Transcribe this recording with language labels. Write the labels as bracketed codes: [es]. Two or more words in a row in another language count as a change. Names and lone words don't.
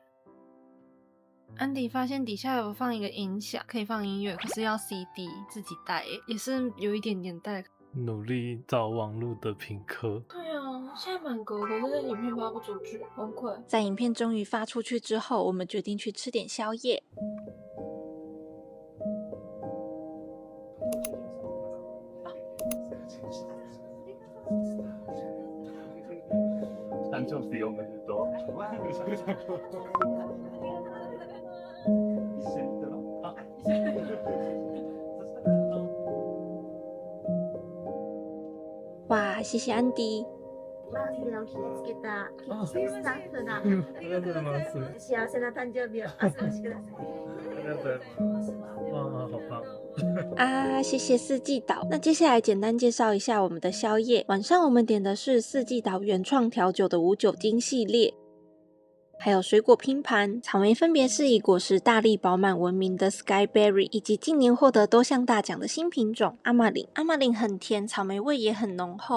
[zh] 安迪发现底下有放一个音响，可以放音乐，可是要 CD 自己带耶，也是有一点点带。努力找网络的评课。对啊，现在满格，可是影片发不出去，崩溃。在影片终于发出去之后，我们决定去吃点宵夜。 [ja] 誕生日おめでとう。一緒に撮ろう。 [zh] 哇，谢谢安迪。 [ja] 幸せな誕生日をお過ごしください。ありがとうございます。 [zh] 哇，好棒！谢谢四季岛。那接下来简单介绍一下我们的宵夜。晚上我们点的是四季岛原创调酒的无酒精系列，还有水果拼盘，草莓分别是以果实大力饱满闻名的 Skyberry， 以及近年获得多项大奖的新品种阿玛林。阿玛林很甜，草莓味也很浓厚。